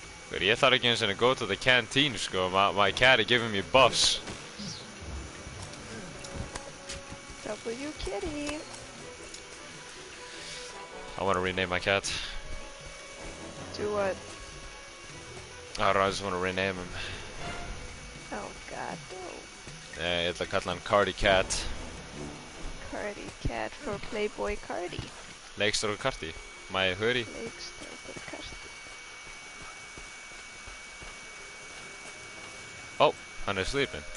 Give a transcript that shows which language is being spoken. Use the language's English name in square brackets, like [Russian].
[Icelandic] But ég þarf ekki eins og [English] go to the canteen, [Icelandic] sko. [English] My cat is giving me buffs. W kitty. I want to rename my cat. Do what? I don't know, I just want to rename him. Oh god, no. [Icelandic] Ég ætla að kalla hann Cardi Cat. [English] Cardi cat for Playboy Cardi. [Icelandic] Leikstjóri Cardi. [English] My hoodie. [Icelandic] Leikstjóri Cardi. Oh, hann er [English] sleeping.